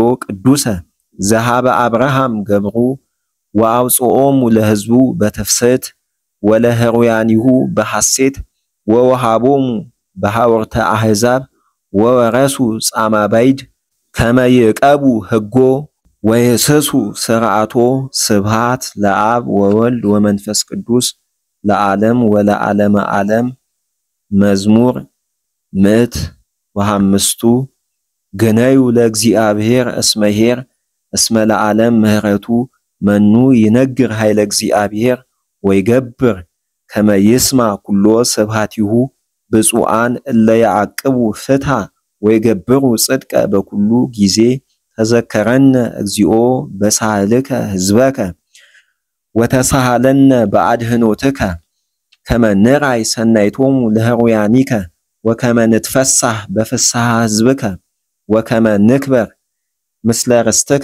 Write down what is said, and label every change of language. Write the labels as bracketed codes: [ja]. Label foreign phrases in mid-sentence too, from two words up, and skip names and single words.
[gez] ቅዱሰ ዘሃበ አብርሃም ገብሩ ወአውጽኦሙ ለሕዝቡ በትፍስሕት ወለህሩያኒሁ በሐሴት ወወሃቦሙ በሐወርተ አሕዛብ ወወረሱ ጻማ ባይድ ከመ ይዕቀቡ ሕጎ ወይህስሱ ስርዓቶ ስብሃት ለአብ ወወልድ ወመንፈስ ቅዱስ ለዓለም ወለዓለመ ዓለም። መዝሙር 105 ግነዩ ለእግዚአብሔር እስመ ኄር እስመ ለዓለም ምህረቱ መኑ ይነግር ኃይለ እግዚአብሔር ወይገብር ከመ ይስማ ኩሎ ስብሃቲሁ ብፁዓን እለ ያዕቅቡ ፍትሐ ወይገብሩ ጽድቀ በኩሉ ጊዜ ተዘከረነ እግዚኦ በሳህልከ ህዝበከ ወተሳሃለነ በአድህኖትከ ከመ ንርአይ ሰናይቶሙ ለህሩያኒከ ወከመ ንትፈሳህ በፍስሐ ህዝብከ ወከመ ንክበር ምስለ ርስትከ